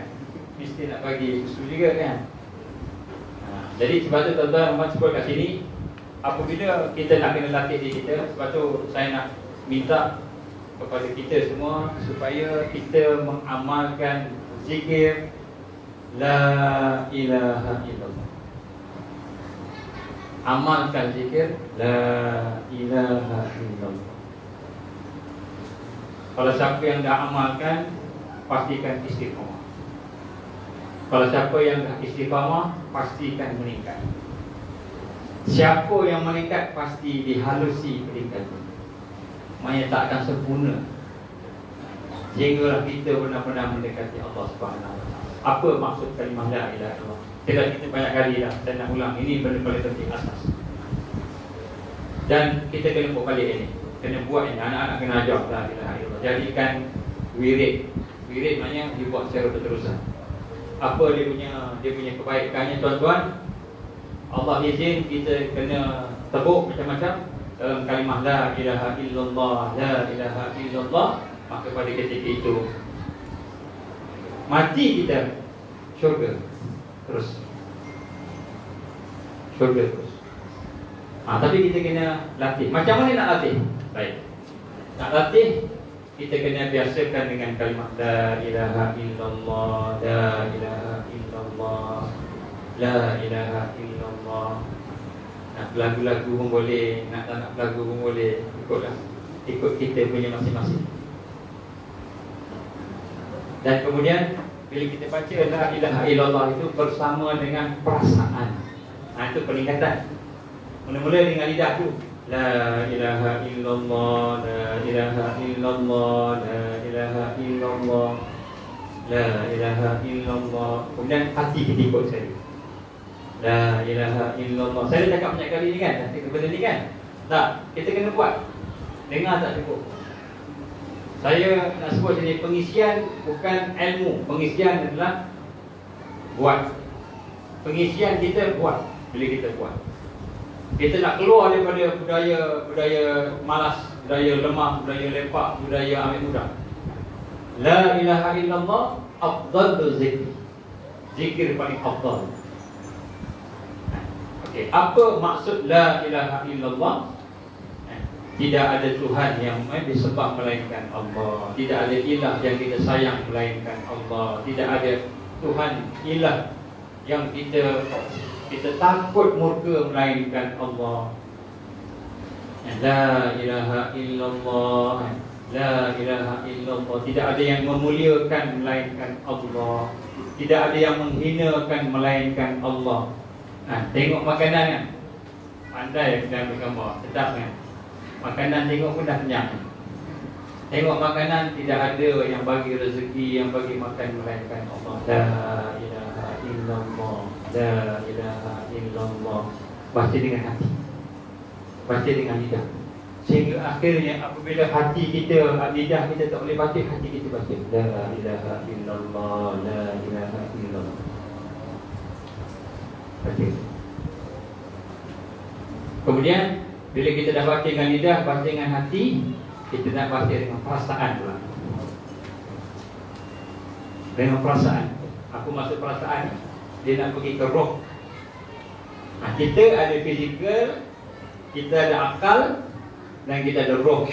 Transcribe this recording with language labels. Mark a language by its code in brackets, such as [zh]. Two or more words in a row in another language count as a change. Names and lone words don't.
[ms] Mesti nak bagi susu juga kan. Jadi sebab tu tuan-tuan Muhammad sebut kat sini, apabila kita nak kena latih diri kita, sebab tu saya nak minta kepada kita semua supaya kita mengamalkan zikir [ar] لا إله إلا الله. [ms] Amalkan zikir [ar] لا إله إلا الله. [ms] Kalau siapa yang dah amalkan, pastikan istiqamah. Kalau siapa yang dah istiqamah, pastikan meningkat. Siapa yang meningkat, pasti dihalusi peningkatan. Maknanya tak akan sempurna sehinggalah kita benar-benar mendekati Allah [ar] سبحانه وتعالى. [ms] Apa maksud kalimah [ar] لا إله إلا الله? [ms] Kita banyak kali dah, saya nak ulang. Ini benda paling penting, asas. Dan kita kena buat balik ini. Kena buat ini, anak-anak kena ajar [ar] لا إله إلا الله. [ms] Jadikan wirid. Wirid maknanya dibuat secara berterusan. Apa dia punya kebaikannya tuan-tuan? Allah izin kita kena tebuk macam-macam dalam kalimah [ar] لا إله إلا الله، لا إله إلا الله. [ms] Maka pada ketika itu mati kita, syurga terus. Syurga terus. Tapi kita kena latih. Macam mana nak latih? Baik. Nak latih, kita kena biasakan dengan kalimat [ar] لا إله إلا الله، لا إله إلا الله، لا إله إلا الله. [ms] Nak lagu-lagu pun boleh, nak tak nak lagu pun boleh. Ikutlah, ikut kita punya masing-masing. Dan kemudian bila kita baca [ar] لا إله إلا الله [ms] itu bersama dengan perasaan. Itu peningkatan. Mula-mula dengan lidah tu, [ar] لا إله إلا الله، لا إله إلا الله، لا إله إلا الله، لا إله إلا الله. [ms] Kemudian hati kita ikut saya, [ar] لا إله إلا الله. [ms] Saya dah cakap banyak kali ni kan, benda ni kan. Tak, kita kena buat. Dengar tak cukup. Saya nak sebut sini, pengisian bukan ilmu. Pengisian adalah buat. Pengisian kita buat. Bila kita buat, kita nak keluar daripada budaya malas, budaya lemah, budaya lepak, budaya ambil mudah. [ar] لا إله إلا الله أفضل الذكر. [ms] Zikir paling afdal. Okey, apa maksud [ar] لا إله إلا الله? [ms] Tidak ada Tuhan yang disembah melainkan Allah. Tidak ada ilah yang kita sayang melainkan Allah. Tidak ada Tuhan ilah yang kita takut murka melainkan Allah. [ar] لا إله إلا الله، لا إله إلا الله. [ms] Tidak ada yang memuliakan melainkan Allah. Tidak ada yang menghinakan melainkan Allah. Tengok makanan kan, pandai dan bergambar, sedap kan. Makanan tengok pun dah kenyang. Tengok makanan, tidak ada yang bagi rezeki, yang bagi makan melainkan Allah. [ar] لا إله إلا الله، لا إله إلا الله. [ms] Baca dengan hati, baca dengan lidah, sehingga akhirnya apabila hati kita, lidah kita tak boleh baca, hati kita baca [ar] لا إله إلا الله، لا إله إلا الله. [ms] Baca. Kemudian bila kita dah baca dengan lidah, baca dengan hati, kita nak baca dengan perasaan pula. Dengan perasaan. Aku masuk perasaan, dia nak pergi ke roh. Kita ada fizikal, kita ada akal, dan kita ada roh.